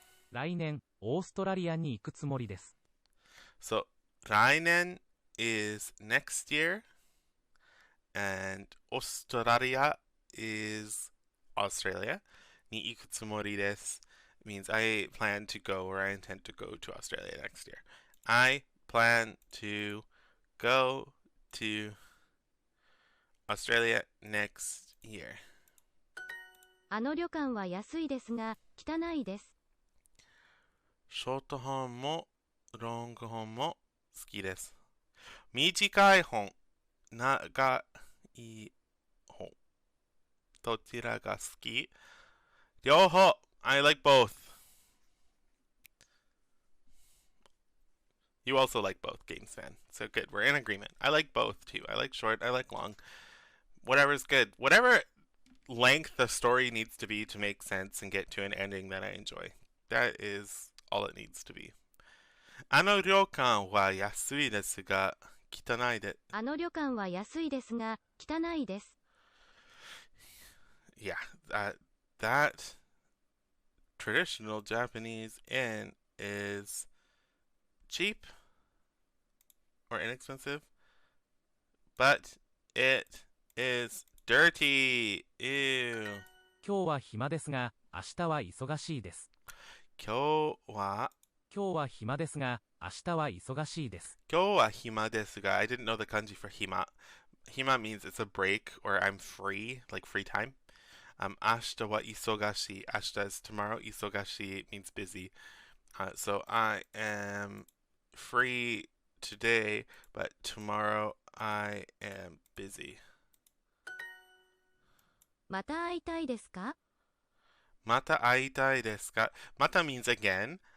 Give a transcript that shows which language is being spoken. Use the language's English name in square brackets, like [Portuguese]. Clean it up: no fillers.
[Japanese] 来年オーストラリアに行くつもりです。 [English] So, 来年 is next year, and Australia is Australia. に行くつもりです means I plan to go or I intend to go to Australia next year. I plan to go to Australia next year. [Japanese] あの旅館は安いですが汚いです。ショート本もロング本も好きです。短い本、長い本。どちらが好き？両方。 [English] I like both. You also like both, Games fan. So good. We're in agreement. I like both too. I like short. I like long. Whatever's good. Whatever length the story needs to be to make sense and get to an ending that I enjoy. That is all it needs to be. [Japanese] あの旅館は安いですが汚いで。あの旅館は安いですが汚いです。 [English] Yeah, that traditional Japanese inn is cheap or inexpensive, but it is dirty. Ew. [Japanese] 今日は暇ですが明日は忙しいです。今日は暇ですが明日は忙しいです。今日は暇ですが [English] I didn't know the kanji for hima. Hima means it's a break or I'm free, like free time. [Japanese] 明日は忙しい. 明日 [English] is tomorrow. 忙しい means busy. So I am free today, but tomorrow I am busy. [Japanese] また会いたいですか？また会いたいですか? [English] Mata means again.